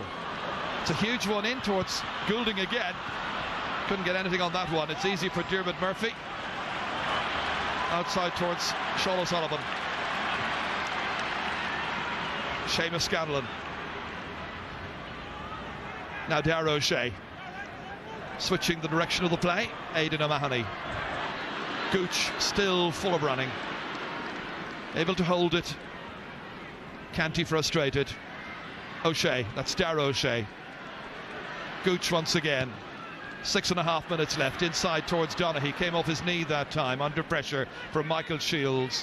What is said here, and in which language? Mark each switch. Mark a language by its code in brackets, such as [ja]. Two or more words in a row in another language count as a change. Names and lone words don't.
[en] It's a huge one in towards Goulding again. Couldn't get anything on that one. It's easy for Dermot Murphy. Outside towards Sean O'Sullivan. Seamus Scanlon. Now Darragh O'Shea. Switching the direction of the play. Aidan O'Mahony. Gooch still full of running. Able to hold it. Canty frustrated. O'Shea. That's Darragh O'Shea. Gooch once again. 6.5 minutes left. Inside towards Donaghy. Came off his knee that time under pressure from Michael Shields.